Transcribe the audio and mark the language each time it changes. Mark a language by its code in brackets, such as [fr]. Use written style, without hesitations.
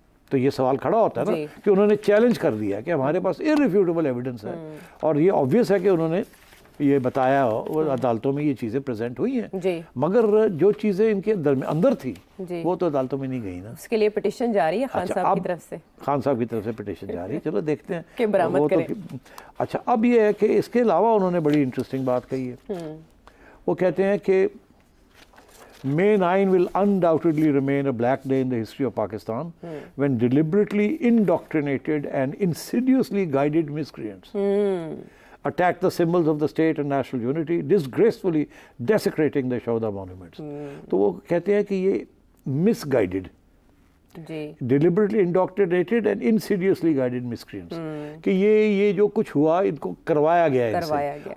[hi] तो ये सवाल खड़ा होता है ना कि उन्होंने चैलेंज कर दिया कि हमारे पास इररिफ्यूटेबल एविडेंस है, और ये ऑब्वियस है कि उन्होंने ये बताया और अदालतों में ये चीज़ें प्रेजेंट हुई हैं, मगर जो चीज़ें इनके अंदर थी वो तो अदालतों में नहीं गई ना। उसके लिए पिटीशन जारी है खान साहब की तरफ से, खान साहब की तरफ से पिटीशन जारी है, चलो देखते हैं कि बरामद करें। अच्छा, अब ये है कि इसके अलावा उन्होंने बड़ी इंटरेस्टिंग बात कही है। वो कहते हैं कि [en] May 9 will undoubtedly remain a black day in the history of Pakistan when deliberately indoctrinated and insidiously guided miscreants attacked the symbols of the state and national unity, disgracefully desecrating the Shauda monuments. [hi] तो वो कहते हैं कि ये [en] misguided, deliberately indoctrinated and insidiously guided miscreants, [hi] कि ये जो कुछ हुआ इनको करवाया गया है इनसे।